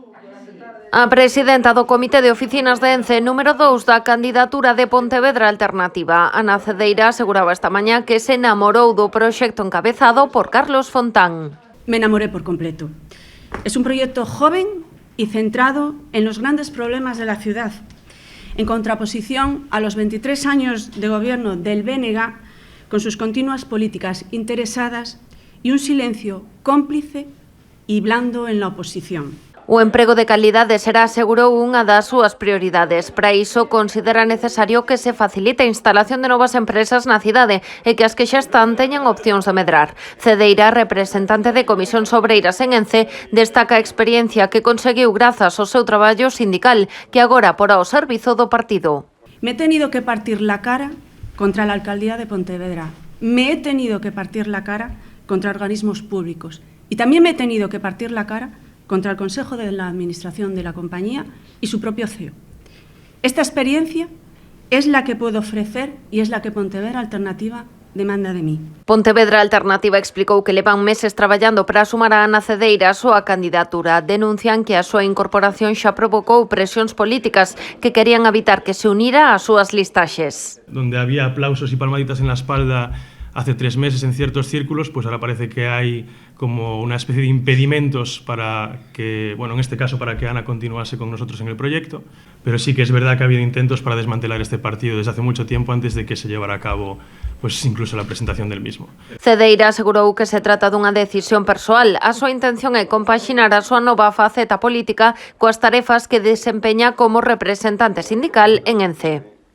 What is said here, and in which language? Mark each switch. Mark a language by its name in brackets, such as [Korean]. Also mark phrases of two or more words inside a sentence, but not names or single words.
[Galician] A presidenta do Comité de Oficinas de ENCE número 2 da candidatura de Pontevedra Alternativa, Ana Cedeira, aseguraba esta mañá que se enamorou do proxecto encabezado por Carlos Fontán. [Spanish] Me enamoré por completo. Es un proyecto joven y centrado en los grandes problemas de la ciudad, en contraposición a los 23 años de gobierno del BNG, con sus continuas políticas interesadas y un silencio cómplice y blando en la oposición. [Galician] O emprego de calidade será, asegurou, unha das súas prioridades. Para iso, considera necesario que se facilite a instalación de novas empresas na cidade e que as que xa están teñan opcións de medrar. Cedeira, representante de Comisións Obreiras en ENCE, destaca a experiencia que conseguiu grazas ao seu traballo sindical, que agora porá ao servizo do partido. [Spanish] Me he tenido que partir la cara contra la alcaldía de Pontevedra. Me he tenido que partir la cara contra organismos públicos. Y también me he tenido que partir la cara contra el Consejo de la Administración de la compañía y su propio CEO. Esta experiencia es la que puedo ofrecer y es la que Pontevedra Alternativa demanda de mí. [Galician] Pontevedra Alternativa explicou que levan meses traballando para sumar a Ana Cedeira a súa candidatura. Denuncian que a súa incorporación xa provocou presións políticas que querían evitar que se unira ás súas listaxes. [Spanish] Donde había aplausos y palmaditas en la espalda hace 3 meses en ciertos círculos, pues ahora parece que hay como una especie de impedimentos para que, bueno, en este caso para que Ana continuase con nosotros en el proyecto, pero sí que es verdad que ha habido intentos para desmantelar este partido desde hace mucho tiempo antes de que se llevara a cabo pues incluso la presentación del mismo. [Galician] Cedeira asegurou que se trata dunha decisión persoal. A súa intención é compaxinar a súa nova faceta política coas tarefas que desempeña como representante sindical en ENCE.